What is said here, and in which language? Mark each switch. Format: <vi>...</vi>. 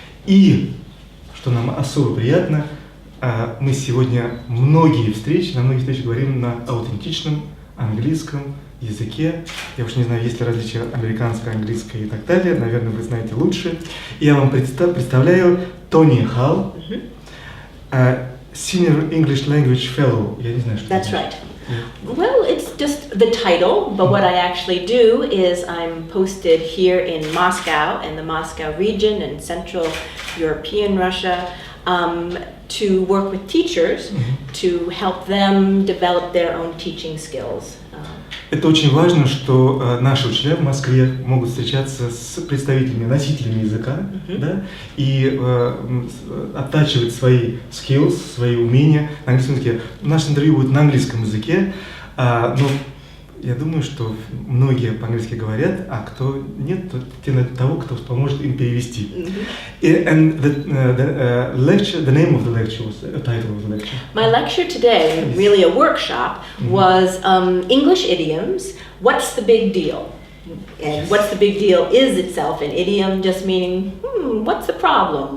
<ru>И, что нам особо приятно, мы сегодня на многих встречах говорим на аутентичном английском языке. Я уж не знаю, есть ли различия американское, английское и так далее. Наверное, вы знаете лучше. Я вам представляю Тони Халл, Senior English Language Fellow. Я не знаю, что</ru> <en>That's right. Well, it's just the title, but what I actually do is I'm posted here in Moscow, in the Moscow region in Central European Russia, to work with teachers to help them develop their own teaching skills.</en> <ru>Это очень важно, что наши учителя в Москве могут встречаться с представителями, носителями языка, да, и оттачивать свои skills, свои умения на английском языке. Наше интервью будет на английском языке, но я думаю, что многие по-английски говорят, а кто нет, то те найдут того, кто поможет им перевести.</ru> <en>And the lecture, the name of the lecture was the title of the lecture. My lecture today, really a workshop, was English idioms. What's the big deal? And what's the big deal is itself an idiom, just meaning, what's the problem?</en>